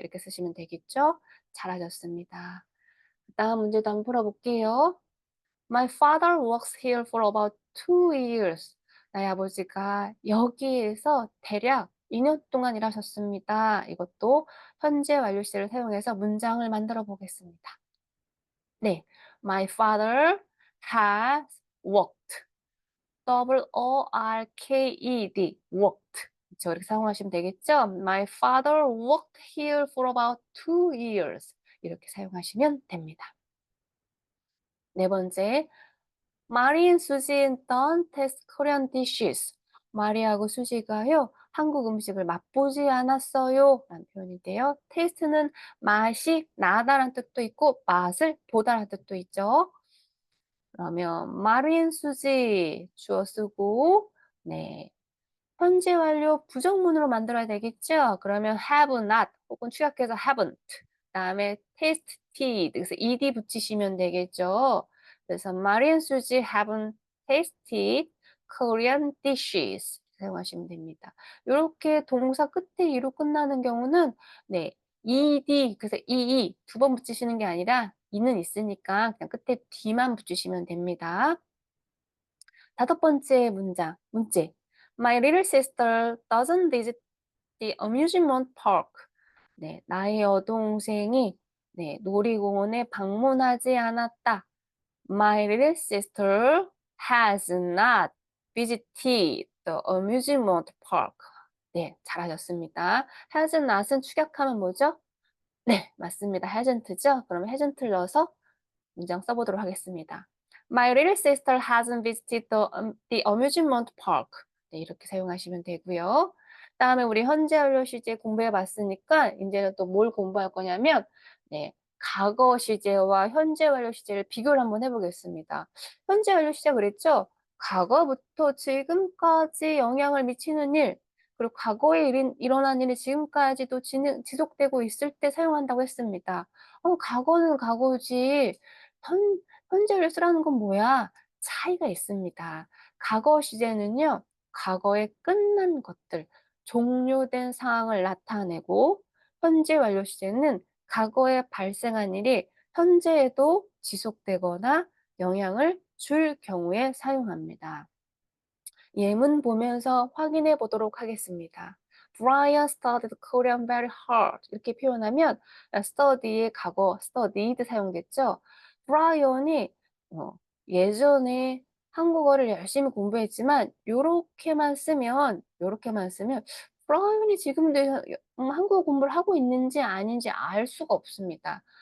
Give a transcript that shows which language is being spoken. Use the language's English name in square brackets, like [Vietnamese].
[Korean] 이렇게 쓰시면 되겠죠? 잘하셨습니다. 다음 문제도 한번 풀어볼게요. [English] My father works here for about 2 years. [Korean] 나의 아버지가 여기에서 대략 2년 동안 일하셨습니다. 이것도 현재 완료 시제를 사용해서 문장을 만들어 보겠습니다. [English] 네. My father has worked. worked. worked. 그쵸. [Korean] 이렇게 사용하시면 되겠죠? [English] My father worked here for about 2 years. [Korean] 이렇게 사용하시면 됩니다. 네 번째. [English] 마리 앤 수지 don't taste Korean dishes. [Korean] 마리하고 수지가요, 한국 음식을 맛보지 않았어요. 라는 표현인데요. 테이스트는 맛이 나다라는 뜻도 있고 맛을 보다라는 뜻도 있죠. 그러면 마리 앤 수지 주어 쓰고 네. 현재 완료 부정문으로 만들어야 되겠죠? 그러면 have not 혹은 축약해서 haven't. 그다음에 tasted 그래서 ed 붙이시면 되겠죠. [English] 그래서 Marie and Susie haven't tasted Korean dishes [Korean] 사용하시면 됩니다. 요렇게 동사 끝에 e로 끝나는 경우는 네, ed 그래서 ee 2번 붙이시는 게 아니라 e는 있으니까 그냥 끝에 d만 붙이시면 됩니다. 다섯 번째 문제. [English] My little sister doesn't visit the amusement park. [Korean] 네, 나의 여동생이 네, 놀이공원에 방문하지 않았다. [English] My little sister has not visited the amusement park. [Korean] 네, 잘하셨습니다. has not은 축약하면 뭐죠? 네, 맞습니다. hasn't죠? 그러면 hasn't를 넣어서 문장 써보도록 하겠습니다. [English] My little sister hasn't visited the amusement park. [Korean] 네, 이렇게 사용하시면 되고요. 다음에 우리 현재 완료 시제 공부해 봤으니까 이제는 또 뭘 공부할 거냐면 네, 과거 시제와 현재 완료 시제를 비교를 한번 해보겠습니다. 현재 완료 시제 그랬죠? 과거부터 지금까지 영향을 미치는 일, 그리고 과거에 일어난 일이 지금까지도 지속되고 있을 때 사용한다고 했습니다. 과거는 과거지. 현 현재를 쓰라는 건 뭐야? 차이가 있습니다. 과거 시제는요. 과거에 끝난 것들, 종료된 상황을 나타내고 현재 완료 시제는 과거에 발생한 일이 현재에도 지속되거나 영향을 줄 경우에 사용합니다. 예문 보면서 확인해 보도록 하겠습니다. [English] Brian studied Korean very hard. [Korean] 이렇게 표현하면 study의 과거 studied 사용됐죠. 브라이언이 예전에 한국어를 열심히 공부했지만 요렇게만 쓰면 브라이언이 지금도 한국어 공부를 하고 있는지 아닌지 알 수가 없습니다.